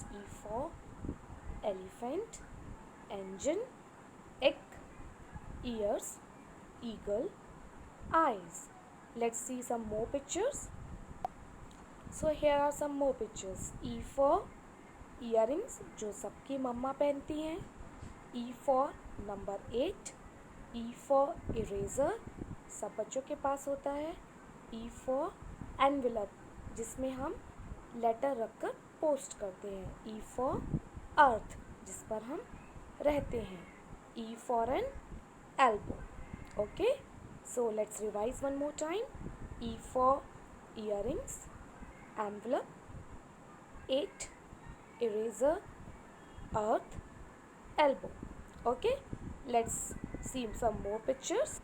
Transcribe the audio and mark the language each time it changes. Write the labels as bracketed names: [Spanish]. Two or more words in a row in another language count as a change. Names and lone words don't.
[English] E for elephant, engine, egg, ears, eagle, eyes. Let's see some more pictures. So here are some more pictures. E for earrings, [Hindi] जो सबकी मम्मा पहनती हैं. [English] E for number 8. E for eraser, [Hindi] सब बच्चों के पास होता है. [English] E for envelope, [Hindi] जिसमें हम लेटर रखकर पोस्ट करते हैं. [English] E for earth, [Hindi] जिस पर हम रहते हैं. [English] E for an elbow. Okay, so let's revise one more time. E for earrings, envelope, 8, eraser, earth, elbow. Okay, let's see some more pictures.